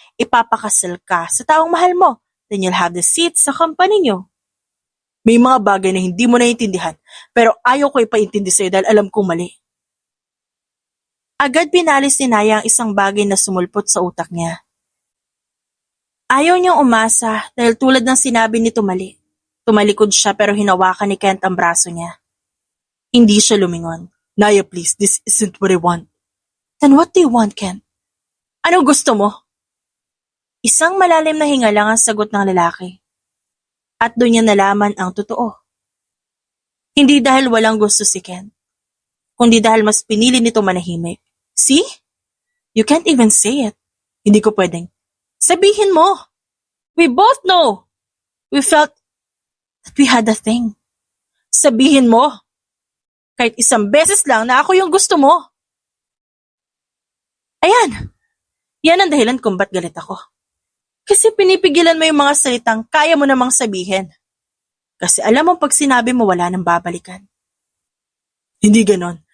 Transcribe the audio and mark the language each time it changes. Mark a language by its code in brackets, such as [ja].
[tl] Ipapakasal ka sa taong mahal mo. [en] Then you'll have the seats [tl] sa company nyo. May mga bagay na hindi mo naiintindihan, pero ayaw ko ipaintindi sa'yo dahil alam kong mali. Agad pinalis ni Naya ang isang bagay na sumulpot sa utak niya. Ayaw niyang umasa dahil tulad ng sinabi ni Tumali. Tumalikod siya pero hinawakan ni Kent ang braso niya. Hindi siya lumingon. [en] Naya, please, this isn't what I want. Then what do you want, Kent? [tl] Anong gusto mo? Isang malalim na hinga lang ang sagot ng lalaki. At doon niya nalaman ang totoo. Hindi dahil walang gusto si Kent, kundi dahil mas pinili nito manahimik. [en] See? You can't even say it. [tl] Hindi ko pwedeng. Sabihin mo! [en] We both know! We felt that we had a thing. [tl] Sabihin mo! Kahit isang beses lang na ako yung gusto mo. Ayan! Yan ang dahilan kung ba't galit ako. Kasi pinipigilan mo yung mga salitang kaya mo namang sabihin. Kasi alam mo pag sinabi mo wala nang babalikan. Hindi ganon.